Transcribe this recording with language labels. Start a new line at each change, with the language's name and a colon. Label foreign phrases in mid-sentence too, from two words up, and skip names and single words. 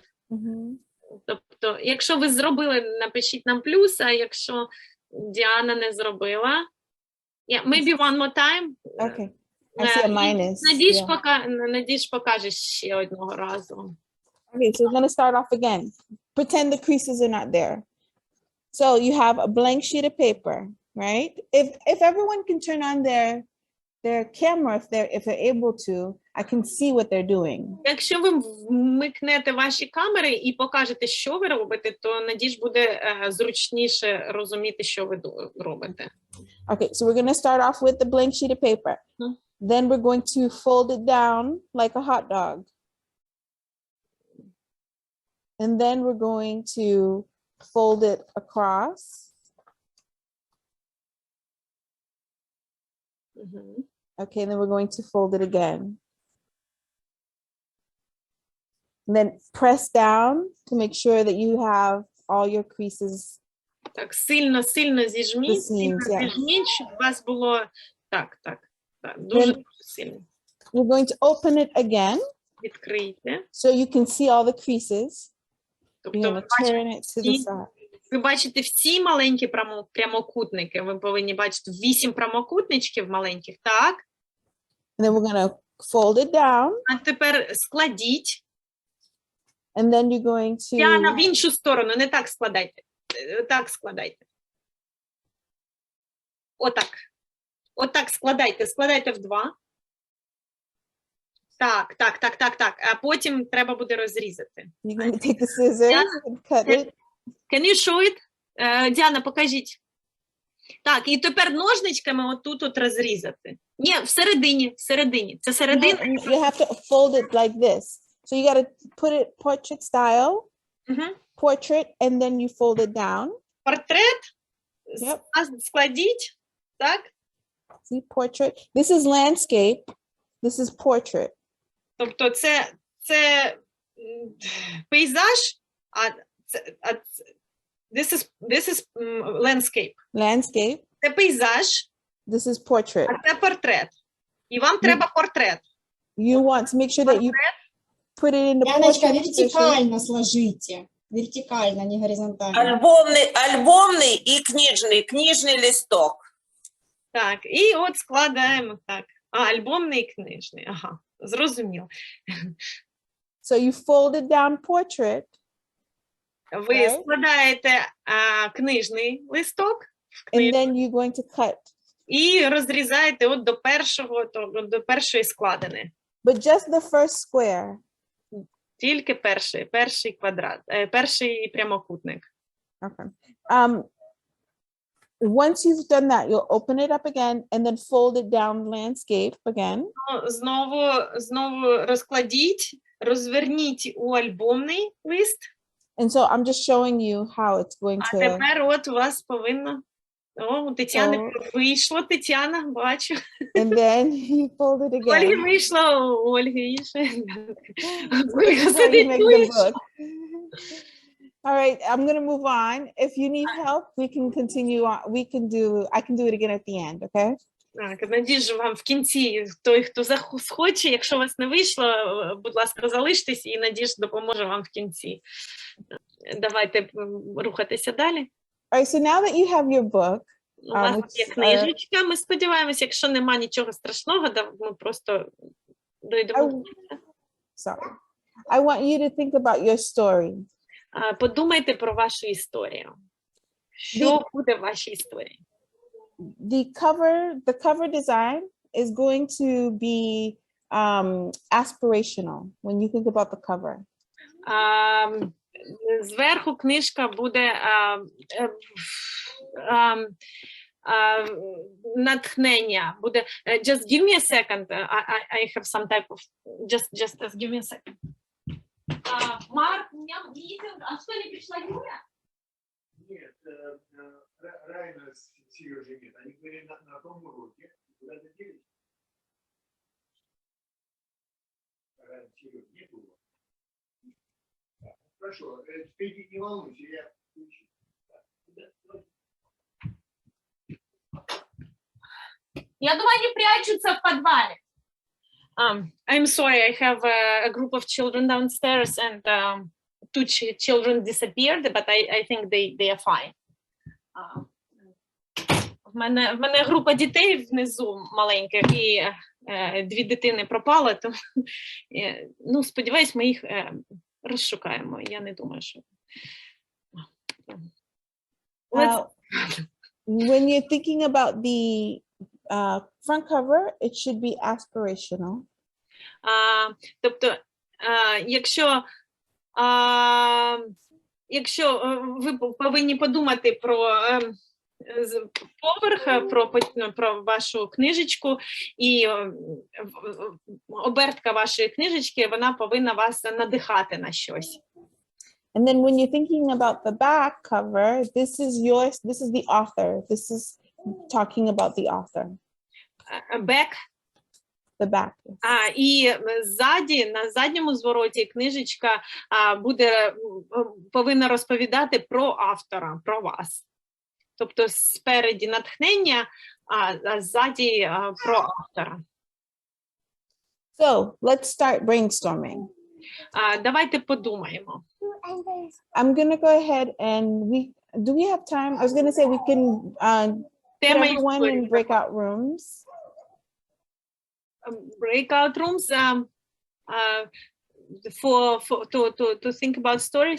Ukrainian: Тобто, якщо ви зробили, напишіть нам плюс, а якщо Діана не зробила,
English: maybe one more time. Okay. I see a minus.
Ukrainian: Надіж покаже ще одного разу.
English: Okay, so we're going to start off again. Pretend the creases are not there. So you have a blank sheet of paper, right? If everyone can turn on their camera, if they're able to, I can see what they're doing.
Ukrainian: Якщо ви вмикнете ваші камери і покажете, що ви робите, то Надіж буде зручніше розуміти, що ви робите.
English: Okay, so we're going to start off with the blank sheet of paper. Then we're going to fold it down like a hot dog. And then we're going to fold it across. Okay, then we're going to fold it again. And then press down to make sure that you have all your creases.
Ukrainian: Так, сильно зіжміть, зіжміть, щоб у вас було так, дуже сильно.
English: You're going to open it again.
Ukrainian: Відкрийте.
English: So you can see all the creases.
Ukrainian: Тобто,
English: You're going to turn it to the side.
Ukrainian: Ви бачите всі маленькі прямокутники. Ви повинні бачити 8 прямокутничків маленьких. Так.
English: And then we're going to fold it down.
Ukrainian: А тепер складіть.
English: And then you're going to...
Ukrainian: Діана, в іншу сторону, не так складайте. Так складайте. Отак. Отак складайте. Складайте в 2. Так. А потім треба буде розрізати.
English: You're going to take the scissors and cut it. Can you show it?
Ukrainian: Діана, покажіть. Так, і тепер ножничками отут розрізати. Ні, всередині. Це середина.
English: You have to fold it like this. So you got to put it portrait style, portrait, and then you fold it down.
Ukrainian: Портрет.
English: Yep.
Ukrainian: Складіть. Так.
English: See, portrait. This is landscape. This is portrait.
Ukrainian: Тобто це пейзаж,
English: this is landscape. Landscape.
Ukrainian: Це пейзаж,
English: This is portrait.
Ukrainian: а це портрет. І вам треба портрет.
English: You want to make sure that you put it in the Яночка, portrait position.
Ukrainian: вертикально сложите. Вертикально, не горизонтально. Альбомний і книжний листок. Так, і от складаємо так. Альбомний і книжний. Ага, зрозуміло.
English: So you fold it down portrait.
Ukrainian: Ви
English: Okay.
Ukrainian: складаєте книжний листок в
English: And
Ukrainian: книжку
English: then you're going to cut.
Ukrainian: і розрізаєте от до першої складини.
English: But just the first square.
Ukrainian: Тільки перший квадрат, перший прямокутник.
English: Okay. Once you've done that, you'll open it up again and then fold it down landscape again.
Ukrainian: Знову розкладіть, розверніть у альбомний лист.
English: And so I'm just showing you how it's going
Ukrainian: А
English: to...
Ukrainian: тепер от у вас повинно... у Тетяни вийшло, Тетяна, бачу.
English: And then you fold it
Ukrainian: Ольги
English: again.
Ukrainian: вийшло, у Ольги інше. Ольга
English: That's how you
Ukrainian: сидить,
English: make the
Ukrainian: вийшло.
English: book. All right, I'm going to move on. If you need help, we can continue on. I can do it again at the end, okay?
Ukrainian: Так, надіжу вам в кінці, той, хто захоче, якщо у вас не вийшло, будь ласка, залиштесь, і Надіж допоможе вам в кінці. Давайте рухатися далі.
English: All right, so now that you have your book,
Ukrainian: У вас є книжечка, ми сподіваємося, якщо нема нічого страшного, ми просто дойдемо.
English: sorry, I want you to think about your story.
Ukrainian: Подумайте про вашу історію. Що буде в вашій історії?
English: The cover design is going to be aspirational when you think about the cover.
Ukrainian: Зверху книжка буде натхнення.
English: Буде just give me a second. I have some type of just give me a second.
Russian: Марк, у меня митинг. А что, не пришла Юля? Нет, Райна с Сережей нет. Они были на том уроке. Куда-то делись. Райна, Сереж, не было. Хорошо, теперь не волнуйся, я включу. Я думаю, они прячутся в подвале.
English: I'm sorry, I have a group of children downstairs and two children disappeared, but I think they are fine.
Ukrainian: В мене група дітей внизу маленьких, і дві дитини пропали, тому, ну, сподіваюсь, ми їх розшукаємо. Я не думаю, що...
English: When you're thinking about the front cover, it should be aspirational.
Ukrainian: Тобто, якщо ви повинні подумати про поверх, про вашу книжечку, і обертка вашої книжечки, вона повинна вас надихати на щось.
English: And then when you're thinking about the back cover, this is the author. This is talking about the author. Back. The back.
Ukrainian: І ззаді, на задньому звороті книжечка повинна розповідати про автора, про вас. Тобто спереді натхнення, а ззаді про автора.
English: So, let's start brainstorming.
Ukrainian: Давайте подумаємо.
English: I'm going to go ahead and do we have time? I was going to say we can put
Ukrainian: Тема
English: everyone
Ukrainian: історії.
English: in breakout rooms. Breakout rooms to think about stories.